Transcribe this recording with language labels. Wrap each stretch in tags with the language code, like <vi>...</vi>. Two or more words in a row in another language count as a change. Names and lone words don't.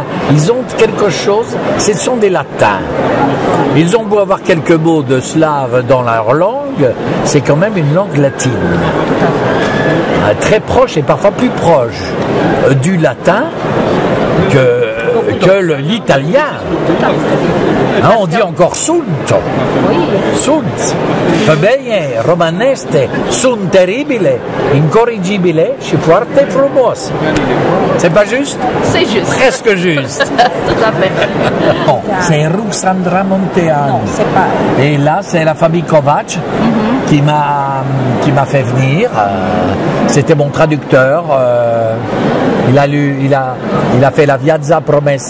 <fr>Ils ont quelque chose, ce sont des latins. Ils ont beau avoir quelques mots de slave dans leur langue, c'est quand même une langue latine. Très proche et parfois plus proche du latin que l'italien. Hein, on dit encore sunt. Sunt.</fr> <it>Va bene,</it> <ro>romaneste, sunt</ro> <it>terribile, incorrigibile,</it> <ro>și foarte frumos.</ro> <fr>C'est pas juste? C'est juste. Presque juste. Tout à fait. Bon, c'est Ruxandra Monteanu. Non, c'est pas. Et là, c'est la famille Kovacs qui m'a fait venir. C'était mon traducteur. Il a fait la Viazza Promessa.</fr>